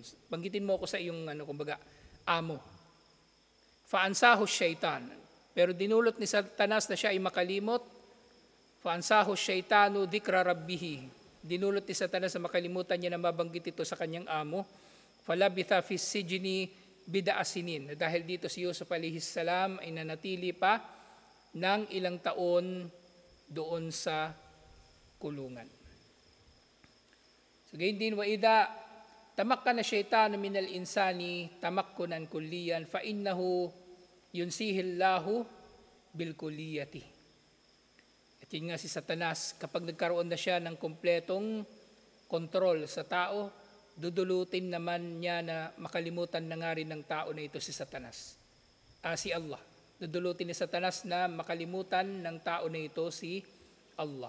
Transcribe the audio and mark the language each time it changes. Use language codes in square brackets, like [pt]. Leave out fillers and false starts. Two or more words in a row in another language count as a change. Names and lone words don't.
[tl] Banggitin mo ako sa iyong amo. [ar] فأنساه الشيطان. [tl] Pero dinulot ni Satanas na siya ay makalimot. [ar] فأنساه الشيطان ذكر ربه. [tl] Dinulot ni Satanas na makalimutan niya na mabanggit ito sa kanyang amo. [ar] فلبث في السجن بضع سنين. [tl] Dahil dito si Yusuf [ar] عليه السلام [tl] ay nanatili pa ng ilang taon doon sa kulungan. So gayon din, [ar] وإذا تمكن الشيطان من الإنسان تمكنا كليا فإنه ينسيه الله بالكلية. [tl] At yun nga si Satanas, kapag nagkaroon na siya ng kompletong kontrol sa tao, dudulutin naman niya na makalimutan na nga rin ng tao na ito si Satanas. Si Allah. Dudulutin ni Satanas na makalimutan ng tao na ito si Allah.